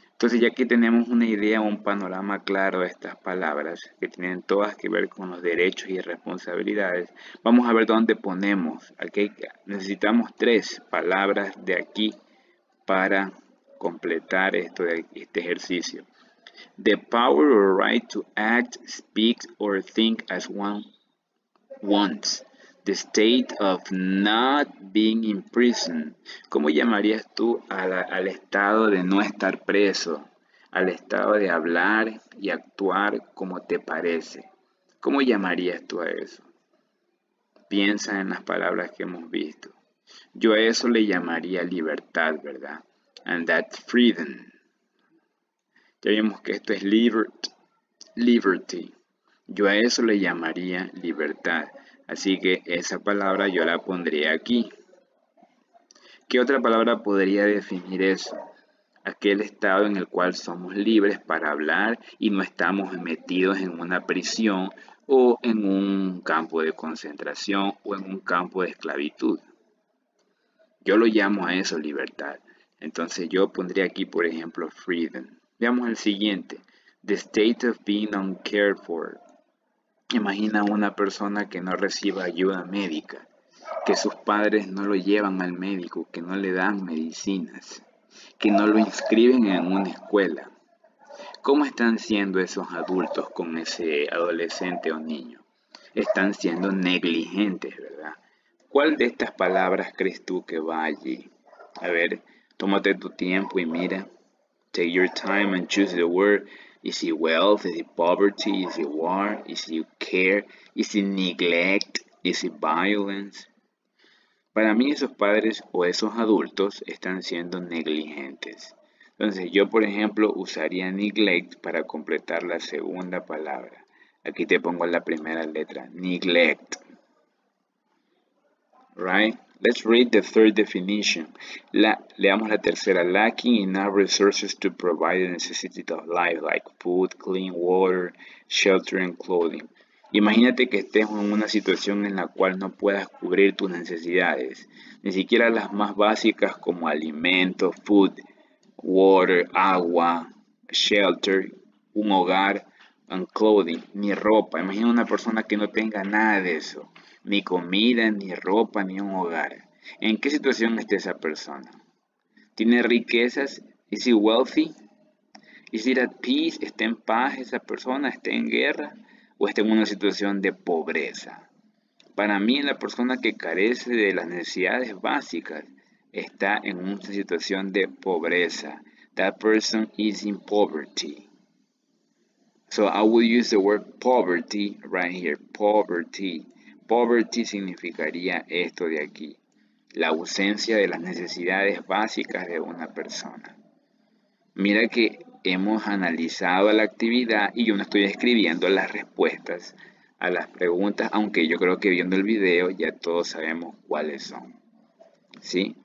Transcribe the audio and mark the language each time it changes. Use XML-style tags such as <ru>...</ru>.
<es>Entonces, ya que tenemos una idea, un panorama claro de estas palabras, que tienen todas que ver con los derechos y responsabilidades, vamos a ver dónde ponemos. Aquí necesitamos 3 palabras de aquí para completar este ejercicio.</es> <en>The power or right to act, speak, or think as one wants. The state of not being in prison.</en> <es>¿Cómo llamarías tú al estado de no estar preso? Al estado de hablar y actuar como te parece. ¿Cómo llamarías tú a eso? Piensa en las palabras que hemos visto. Yo a eso le llamaría libertad, ¿verdad?</es> <en>And that's freedom.</en> <es>Ya vimos que esto es liberty. Yo a eso le llamaría libertad. Así que esa palabra yo la pondría aquí. ¿Qué otra palabra podría definir eso? Aquel estado en el cual somos libres para hablar y no estamos metidos en una prisión o en un campo de concentración o en un campo de esclavitud. Yo lo llamo a eso libertad. Entonces yo pondría aquí, por ejemplo, freedom. Veamos el siguiente.</es> <en>The state of being uncared for.</en> <es>Imagina una persona que no reciba ayuda médica, que sus padres no lo llevan al médico, que no le dan medicinas, que no lo inscriben en una escuela. ¿Cómo están siendo esos adultos con ese adolescente o niño? Están siendo negligentes, ¿verdad? ¿Cuál de estas palabras crees tú que va allí? A ver, tómate tu tiempo y mira.</es> <en>Take your time and choose the word. Is it wealth? Is it poverty? Is it war? Is it care? Is it neglect? Is it violence?</en> <es>Para mí esos padres o esos adultos están siendo negligentes. Entonces yo, por ejemplo, usaría neglect para completar la segunda palabra. Aquí te pongo la primera letra, neglect.</es> <en>Right? Let's read the third definition.</en> <es>Leamos la tercera.</es> <en>Lacking enough resources to provide the necessities of life, like food, clean water, shelter, and clothing.</en> <es>Imagínate que estés en una situación en la cual no puedas cubrir tus necesidades, ni siquiera las más básicas como alimentos, food, water, agua, shelter, un hogar,</es> <en>and clothing,</en> <es>ni ropa. Imagina una persona que no tenga nada de eso, ni comida, ni ropa, ni un hogar. ¿En qué situación está esa persona? ¿Tiene riquezas?</es> <en>¿Is he wealthy? ¿Is it at peace?</en> <es>¿Está en paz esa persona? ¿Está en guerra? ¿O está en una situación de pobreza? Para mí, la persona que carece de las necesidades básicas está en una situación de pobreza.</es> <en>That person is in poverty. So I will use the word poverty right here. Poverty.</en> <es>Poverty significaría esto de aquí. La ausencia de las necesidades básicas de una persona. Mira que hemos analizado la actividad y yo no estoy escribiendo las respuestas a las preguntas, aunque yo creo que viendo el video ya todos sabemos cuáles son. ¿Sí?</es>